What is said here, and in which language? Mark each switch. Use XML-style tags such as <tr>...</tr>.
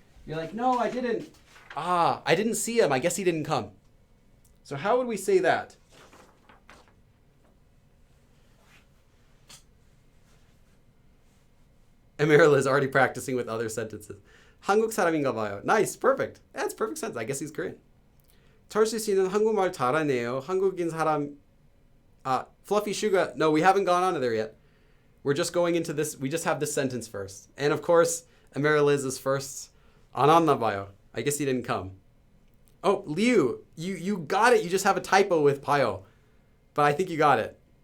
<en>You're like, no, I didn't. I didn't see him. I guess he didn't come. So how would we say that? Emeril is already practicing with other sentences.</en> <ko>한국 사람인가 봐요.</ko> <en>Nice, perfect. That's perfect sense. I guess he's Korean.</en> <ko>철수 씨는 한국말 잘하네요. 한국인 사람. Fluffy Sugar.</ko> <en>No, we haven't gone on to there yet. We're just going into this. We just have this sentence first. And of course, Emeril is first.</en> <ko>안 왔나 봐요.</ko> <en>I guess he didn't come. Oh, Liu, you got it. You just have a typo with 봐요. But I think you got it.</en>